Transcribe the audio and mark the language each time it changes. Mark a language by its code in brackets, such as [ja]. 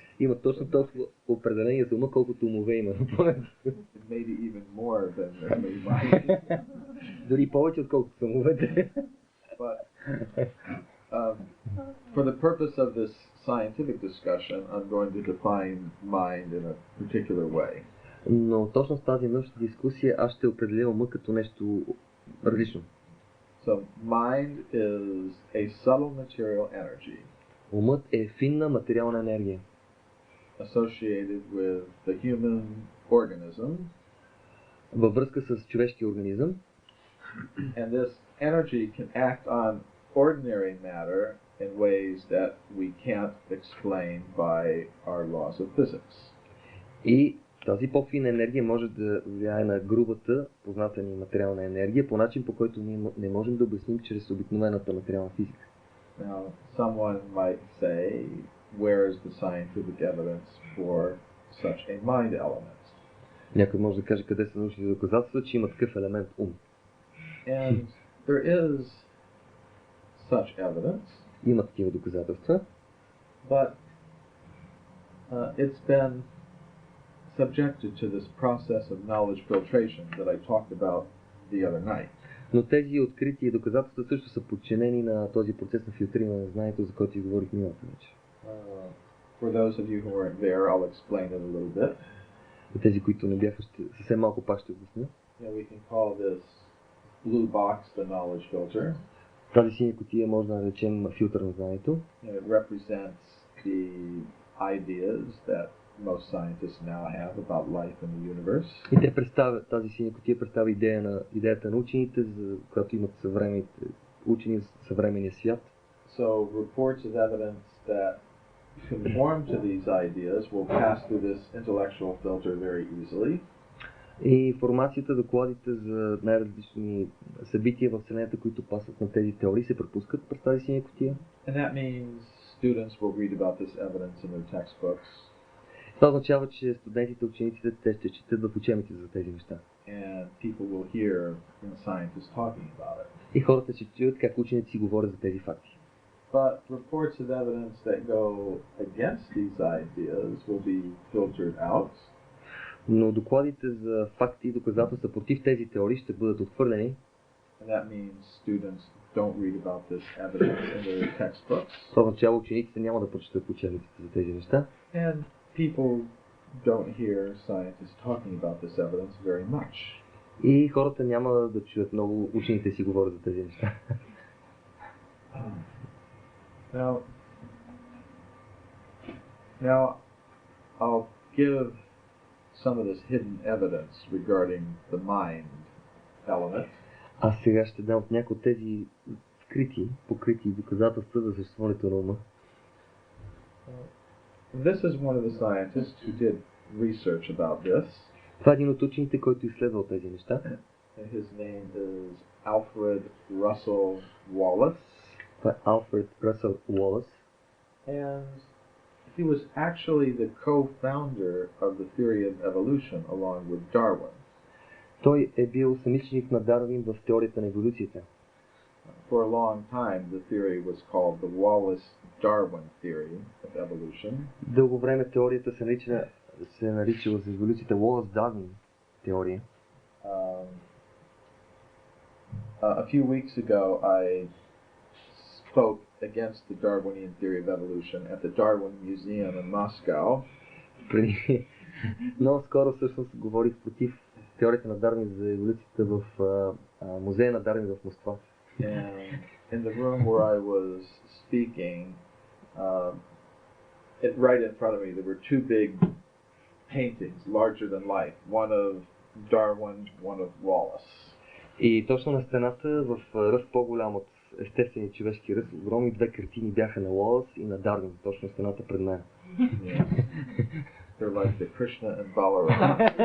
[bg] Има точно толкова определение за ума, колкото умове има. [en] Maybe even more than as many minds. [bg] Дори повече, отколкото са умовете. [en] But for the purpose of this scientific discussion, I'm going to define mind in a particular way. [bg] Но точно с тази научна дискусия аз ще определя ума като нещо различно. [en] So mind is a subtle material energy. [bg] Умът е финна материална енергия. [en] Associated with the human organism. [bg] Във връзка с човешкия организъм. [en] And this energy can act on ordinary matter in ways that we can't explain by our laws of physics. [bg] И Тази по-фина енергия може да влияе на грубата, позната ни материална енергия по начин, по който ние не можем да обясним чрез обикновената материална физика. [en] Now, someone might say, where is the scientific evidence for such a mind element? [bg] Някой може да каже къде са научните доказателства, че има такъв елемент ум. [en] And there is such evidence. [bg] Има такива доказателства. [en] But it's been subjected to this process of knowledge filtration that I talked about the other night. [bg] Но тези открити доказателства също са подчинени на този процес на филтриране на знанието, за който говорих миналата вечер. [en] For those of you who weren't there, I'll explain it a little bit. [bg] За тези, които не бяха, съвсем малко пак ще обясня. [en] We can call this blue box the knowledge filter. [bg] Тази синя кутия може да наречем филтър на знанието. [en] It represents the ideas that most scientists now have about life in the universe. [bg] И те представят, тази синя кутия представя идеята на учените, за която имат съвременните учени за съвременния свят. [en] So reports of evidence that conform to these ideas will pass through this intellectual filter very easily. [bg] И информацията, докладите за най-различни събития в Вселената, които пасват на тези теории, се пропускат през тази синя кутия. [en] And that means students will read about this evidence in their textbooks. [bg] Това означава, че студентите, учениците, те ще четат в учебниците за тези неща. [en] And people will hear scientists talking about it. [bg] И хората ще чуят как ученици говорят за тези факти. [en] But reports of evidence that go against these ideas will be filtered out. [bg] Но докладите за факти и доказателства против тези теории ще бъдат отхвърлени. [en] And that means students don't read about this evidence in their textbooks. [bg] Това означава, учениците няма да прочетат учебниците за тези неща. [en] And people don't hear scientists talking about this evidence very much. [bg] И хората няма да чуят много учените си говорят за тези неща. [en] Now I'll give some of this hidden evidence regarding the mind element. [bg] Аз сега ще дам някои от тези покрити доказателства за съществуването на ума. [en] This is one of the scientists who did research about this. [bg] Това е един от учените, който изследвал тези неща. [en] His name is Alfred Russel Wallace. [bg] Това е Alfred Russel Wallace. [en] And he was actually the co-founder of the theory of evolution along with Darwin. [bg] Той е бил самичник на Дарвин в теорията на еволюцията. [en] For a long time, the theory was called the Wallace-Darwin theory of evolution. [bg] Дълго време теорията се наричала за еволюцията Wallace-Darwin теория. [en] A few weeks ago, I spoke against the Darwinian theory of evolution at the Darwin Museum in Moscow. [bg] Много скоро всъщност говорих против теорията на Дарвин за еволюцията в музея на Дарвин в Москва. [en] And in the room where I was speaking, right in front of me, there were two big paintings, larger than life. One of Darwin, one of Wallace. [bg] И точно на стената, в ръст по-голям от естествения човешки ръст, огромни две картини бяха на Уолъс и на Дарвин, точно на стената пред мен. [en] They're like the Krishna and Balarama.